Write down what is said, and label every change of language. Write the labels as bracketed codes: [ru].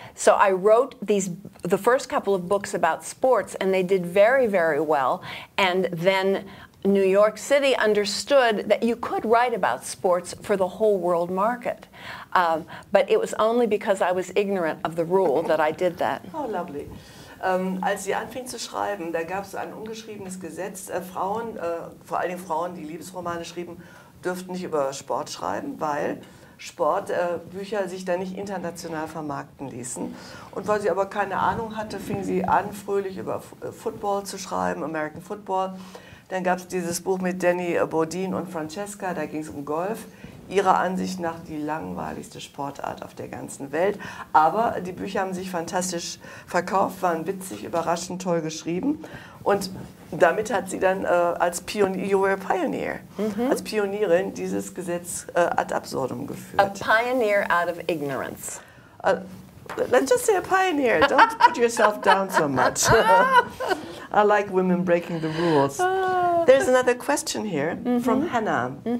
[en] So I wrote the first couple of books about sports and they did very, very well. And then New York City understood that you could write about sports for the whole world market. But it was only because I was ignorant of the rule that I did that. Oh, lovely. [de] Als sie anfing zu schreiben, da gab es ein ungeschriebenes Gesetz. Frauen, vor allen Dingen Frauen, die Liebesromane schrieben, dürften nicht über Sport schreiben, weil Sportbücher sich da nicht international vermarkten ließen. Und weil sie aber keine Ahnung hatte, fing sie an, fröhlich über Football zu schreiben, American Football. Dann gab es dieses Buch mit Danny Bodine und Francesca, da ging es um Golf. Ihrer Ansicht nach die langweiligste Sportart auf der ganzen Welt. Aber die Bücher haben sich fantastisch verkauft, waren witzig, überraschend, toll geschrieben. Und damit hat sie dann als Pioneer, als Pionierin dieses Gesetz ad absurdum geführt. [en] A pioneer out of ignorance. Let's just say a pioneer. Don't put yourself down so much. I like women breaking the rules. There's another question here from Hannah.